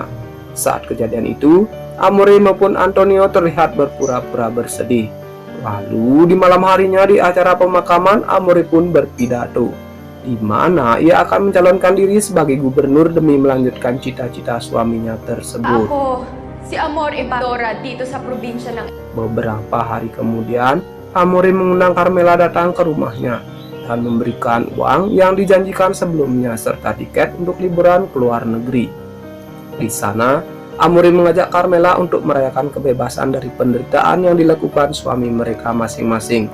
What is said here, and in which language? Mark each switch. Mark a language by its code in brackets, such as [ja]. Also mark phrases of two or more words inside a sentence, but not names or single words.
[id] Saat kejadian itu, Amore maupun Antonio terlihat berpura-pura bersedih. Lalu di malam harinya di acara pemakaman, Amore pun berpidato, di mana ia akan mencalonkan diri sebagai gubernur demi melanjutkan cita-cita suaminya tersebut. [tl] Ako, si Amor Ibadora dito sa probinsya ng... [id] Beberapa hari kemudian, Amore mengundang Carmela datang ke rumahnya dan memberikan uang yang dijanjikan sebelumnya serta tiket untuk liburan ke luar negeri. Di sana, Amore mengajak Carmela untuk merayakan kebebasan dari penderitaan yang dilakukan suami mereka masing-masing.